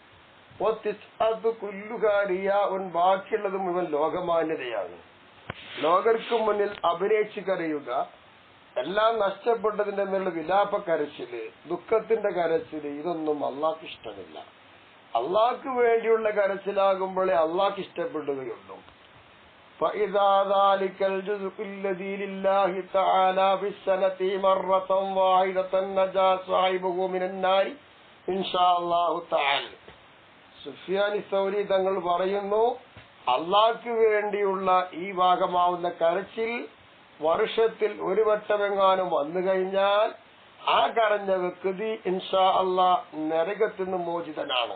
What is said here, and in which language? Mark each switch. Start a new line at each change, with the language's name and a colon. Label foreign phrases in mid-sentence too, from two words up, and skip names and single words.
Malayalam: ബാക്കിയുള്ളത് മുഴുവൻ ലോകമാന്യതയാണ് ലോകർക്ക് മുന്നിൽ അഭിനയിച്ച് കരയുക എല്ലാം നഷ്ടപ്പെട്ടതിന്റെ മേലുള്ള വിലാപ കരച്ചില് ദുഃഖത്തിന്റെ കരച്ചില് ഇതൊന്നും അള്ളാഹ്ക്ക് ഇഷ്ടമില്ല അള്ളാഹ്ക്ക് വേണ്ടിയുള്ള കരച്ചിലാകുമ്പോഴേ അള്ളാഹ്ക്ക് ഇഷ്ടപ്പെടുകയുള്ളൂ
Arabic: فإذا ذلك الجزء الذي لله تعالى في السنة مرة واحدة نجا صاحبه من النار إن شاء الله تعالى
Malayalam: സുഫിയാൻ സൗരി തങ്ങൾ പറയുന്നു അള്ളാഹ്ക്ക് വേണ്ടിയുള്ള ഈ ഭാഗമാവുന്ന കരച്ചിൽ വർഷത്തിൽ ഒരു വട്ടമെങ്ങാനും വന്നു കഴിഞ്ഞാൽ ആ കരഞ്ഞ വ്യക്തി
Arabic: إن شاء الله
Malayalam: നരകത്തിൽ നിന്ന് മോചിതനാണ്.